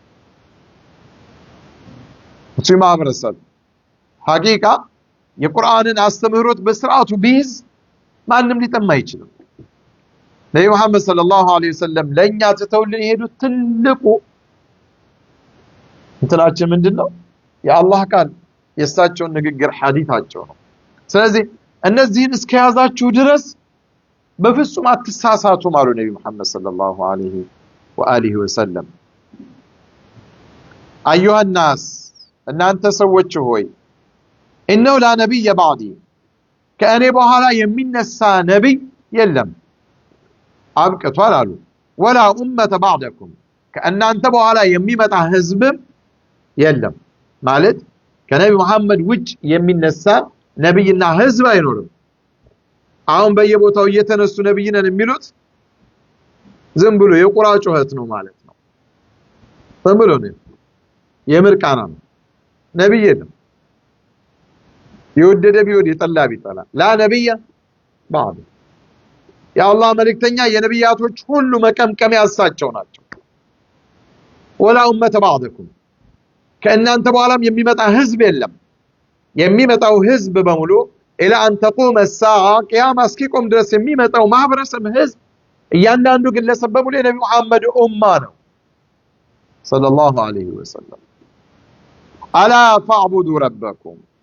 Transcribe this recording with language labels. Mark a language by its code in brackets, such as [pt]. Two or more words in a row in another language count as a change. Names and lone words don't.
[am] ሙስሊም ማህበረሰብ ሐቂቃ የቁርአንን አስተምህሮት በስርዓቱ ቢይዝ ማንም ሊጠማ አይችልም ነብዩ መሐመድ [ar] صلى الله عليه وسلم [am] ለኛ ተተውልን የሄዱት ትልቁ እንትናችን ምንድነው የአላህ ቃል የእሳቸውን ንግግር ሐዲታቸው ነው ስለዚህ እነዚህን እስከያዛችሁ ድረስ በፍጹም አትሳሳቱ ማሉ ነብዩ መሐመድ [ar] صلى الله عليه وآله وسلم أيها الناس [am] እናንተ ሰዎች ሆይ [ar] إنه لا نبي بعدي [am] ከእኔ በኋላ የሚነሳ ነብይ የለም አብቅቷል አሉ [ar] ولا أمة بعدكم [am] ከእናንተ በኋላ የሚመጣ ህዝብም የለም ማለት ከነብዩ መሐመድ ውጭ የሚነሳ ነብይና ህዝብ አይኖርም አሁን በየቦታው እየተነሱ ነብይ ነን የሚሉት ዝም ብሎ የቁራ ጩኸት ነው ማለት ነው ዝም ብሎ ነው የምርቃና ነው ነብይ የለም የወደደ ቢወድ የጠላ ቢጠላ [ar] لا نبي بعد [am] የአላህ መልእክተኛ የነብያቶች ሁሉ መቀምቀሚያ እሳቸው ናቸው [ar] ولا أمة بعدكم [am] ከእናንተ በኋላም የሚመጣ ህዝብ የለም የሚመጣው ህዝብ በሙሉ [ar] إلى أن تقوم الساعة [am] ቂያማ እስኪቆም ድረስ የሚመጣው ማህበረሰብ ህዝብ እያንዳንዱ ግለሰብ በሙሉ የነብዩ መሐመድ ኡማ ነው [ar] صلى الله عليه وسلم ألا فاعبدوا ربكم